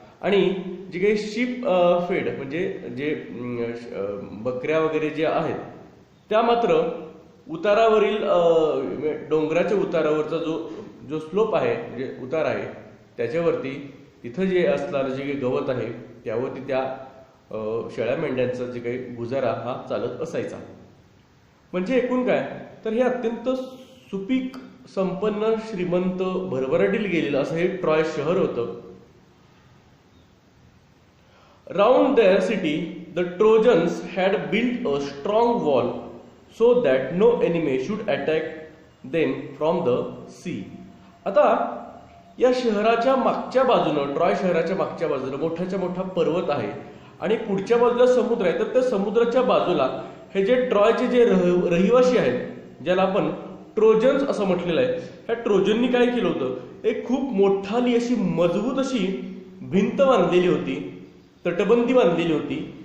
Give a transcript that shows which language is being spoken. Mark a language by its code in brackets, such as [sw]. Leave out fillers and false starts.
[mr] आणि जे काही शीप फेड म्हणजे जे बकऱ्या वगैरे जे आहेत त्या मात्र उतारावरील डोंगराच्या उतारावरचा जो स्लोप आहे, म्हणजे उतार आहे, त्याच्यावरती तिथं जे असणारं जे काही गवत आहे त्यावरती त्या शेळ्या मेंढ्यांचा जे काही गुजारा हा चालत असायचा. म्हणजे एकूण काय तर हे अत्यंत सुपीक, संपन्न, श्रीमंत, भरभराटील गेलेलं असं हे ट्रॉय शहर होतं. [en] Round their city, the Trojans had built a strong wall so that no enemy should attack them from the sea. [mr] आता या शहराच्या मागच्या बाजूनं, ट्रॉय शहराच्या मागच्या बाजूला मोठाच्या मोठा पर्वत आहे आणि पुढच्या बाजूला समुद्र आहे. तर त्या समुद्राच्या बाजूला हे जे ट्रॉयचे जे रहिवासी आहेत, ज्याला आपण ट्रोजन्स असं म्हटलेलं आहे, ह्या ट्रोजननी काय केलं होतं, एक खूप मोठाली अशी मजबूत अशी भिंत बांधलेली होती, तटबंदी बांधलेली होती,